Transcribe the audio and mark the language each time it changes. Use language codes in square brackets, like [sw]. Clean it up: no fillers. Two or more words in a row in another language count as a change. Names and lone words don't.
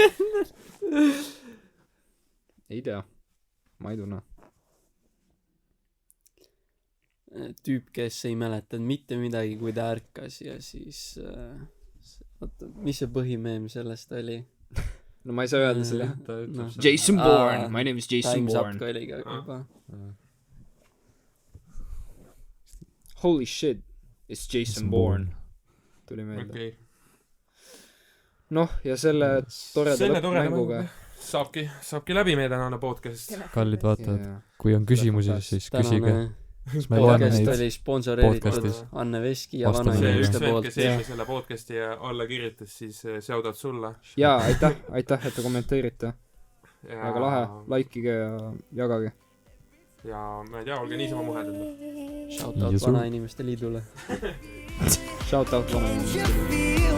[et] ei tea , ma ei tunne . tüüp , kes ei mäletanud mitte midagi , kui ta ärkas ja siis oota , mis see põhimeem sellest oli ? no ma ei saa öelda selle . ta ütleb seal . [en] Jason Bourne , my name is Jason Time's Up Bourne . [et] ka oli ka juba . [en] Holy shit , it's Jason Bourne . [et] tuli meelde . okei . noh , ja selle toreda selle toreda lõppmänguga . saabki läbi meie tänane podcast . kallid vaatajad , kui on küsimusi , siis küsige . tänane siis me loeme podcast neid . oli sponsoreeritud podcastis. Anne Veski ja Vastame see vanainimeste üks vend , poolt kes . eelmisele podcasti alla kirjutas , siis shout-out sulle . jaa , aitäh , et te kommenteerite . väga lahe , likeige ja jagage . ja ma ei tea , olge niisama muhedad . Shoutout Jesu. vanainimeste liidule . [en] Shout out [et] vanainimestele .